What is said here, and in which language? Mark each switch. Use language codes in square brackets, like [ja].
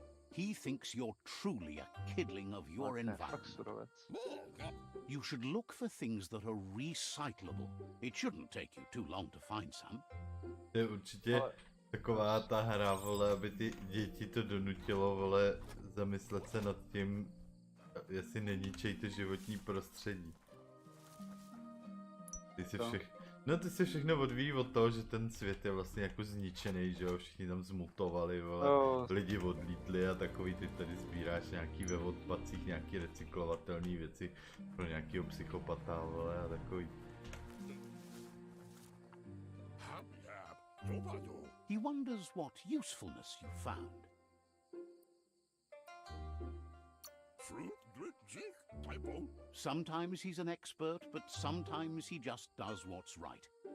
[en] He thinks you're truly a kidling of your environment. You should look for things that are recyclable. It shouldn't take you too long to find some. [cs] To je určitě taková ta hra, vole, aby ty děti to donutilo, vole, zamyslet se nad tím, jestli neníčej to životní prostředí. Ty se všechno odvíjí od toho, že ten svět je vlastně jako zničený, že jo, všichni tam zmutovali, vole, lidi odlítli a takový, ty tady sbíráš nějaký ve odpadcích, nějaký recyklovatelné věci pro nějakýho psychopata, vole, a takový. [en] He wonders what usefulness you found. Sometimes he's an expert, but sometimes he just does what's right.